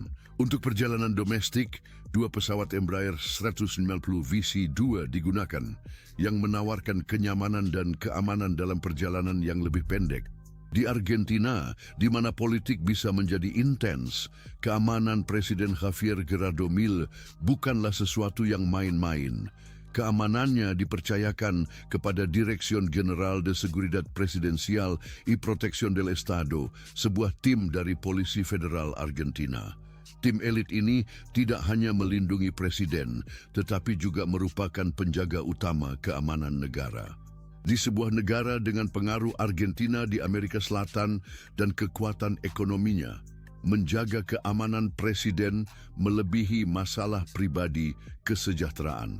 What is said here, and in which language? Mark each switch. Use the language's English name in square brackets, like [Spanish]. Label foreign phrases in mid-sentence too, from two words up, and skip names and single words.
[Indonesian] Untuk perjalanan domestik, dua pesawat Embraer 190 VC2 digunakan, yang menawarkan kenyamanan dan keamanan dalam perjalanan yang lebih pendek. Di Argentina, di mana politik bisa menjadi intens, keamanan Presiden Javier Gerardo Milei bukanlah sesuatu yang main-main. Keamanannya dipercayakan kepada [Spanish] Dirección General de Seguridad Presidencial y Protección del Estado, [Indonesian] sebuah tim dari Polisi Federal Argentina. Tim elit ini tidak hanya melindungi presiden, tetapi juga merupakan penjaga utama keamanan negara. Di sebuah negara dengan pengaruh Argentina di Amerika Selatan dan kekuatan ekonominya, menjaga keamanan presiden melebihi masalah pribadi kesejahteraan.